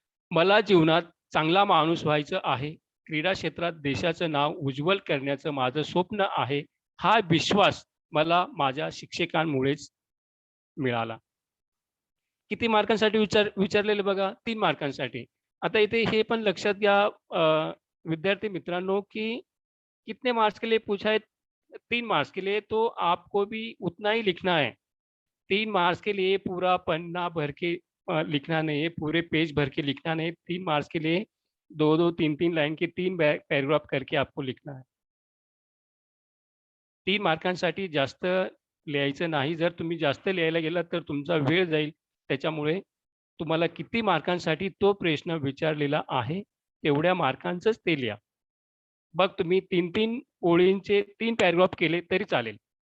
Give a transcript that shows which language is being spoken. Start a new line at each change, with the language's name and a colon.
Marathi: मला जीवनात चांगला माणूस व्हायचं आहे. क्रीडा क्षेत्रात देशाचं नाव उज्ज्वल करण्याचं माझं स्वप्न आहे. हा विश्वास मला माझ्या शिक्षकांमुळेच मिळाला. किती मार्कांसाठी विचारलेलं बघा, 3 मार्कांसाठी. आता इथे हे पण लक्षात घ्या विद्यार्थी मित्रांनो, की
Hindi: कितने मार्क्स के लिए पूछा है? 3 मार्क्स के लिए, तो आपको भी उतना ही लिखना है. 3 मार्क्स के लिए पूरा पन्ना भर के लिखना नहीं है, पूरे पेज भर के लिखना नहीं है. 3 मार्क्स के लिए 2-2, 3-3 लाइन के 3 पैराग्राफ करके आपको लिखना है.
Marathi: 3 मार्कांसाठी जास्त लिहायचं नाही. जर तुम्ही जास्त लिहायला गेलात तर तुमचा वेळ जाईल. त्याच्यामुळे तुम्हाला किती मार्कांसाठी तो प्रश्न विचारलेला आहे, तेवढ्या मार्कांचंच ते लिहा. मग तुम्ही 3-3 ओळींचे 3 पॅराग्राफ केले तरी चालेल.